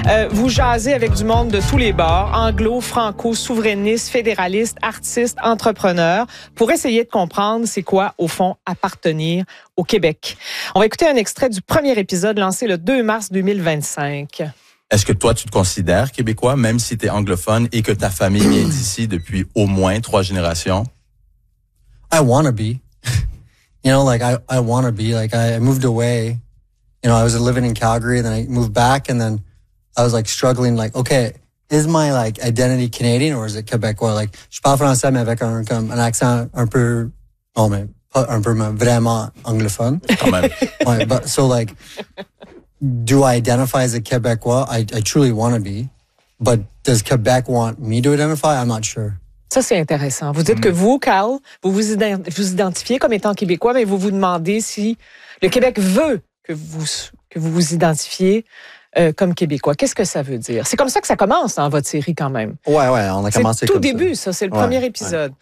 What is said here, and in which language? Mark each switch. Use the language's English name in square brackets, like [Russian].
[French] Vous jasez avec du monde de tous les bords, anglo, franco, souverainiste, fédéraliste, artiste, entrepreneur, pour essayer de comprendre c'est quoi, au fond, appartenir au Québec. On va écouter un extrait du premier épisode lancé le 2 mars 2025. Est-ce que toi, tu te considères québécois, même si tu es anglophone et que ta famille vient d'ici depuis au moins 3 générations? [English] I want to be. You know, like, I want to be. Like, I moved away. You know, I was living in Calgary, then I moved back, and then I was, like, struggling, like, okay, is my, like, identity Canadian or is it québécois? [French] Like, je parle français, mais avec un, comme, un accent un peu... Oh, mais... un peu vraiment anglophone. Quand même. Ouais, [English] but, so like, do I identify as a Québécois? I truly want to be. But does Québec want me to identify? I'm not sure. [French] Ça, c'est intéressant. Vous dites que vous, Carl, vous identifiez comme étant Québécois, mais vous vous demandez si le Québec veut que vous identifiez comme Québécois. Qu'est-ce que ça veut dire? C'est comme ça que ça commence dans votre série quand même. Ouais, ouais, on a commencé comme ça. C'est tout début, ça. C'est le premier épisode.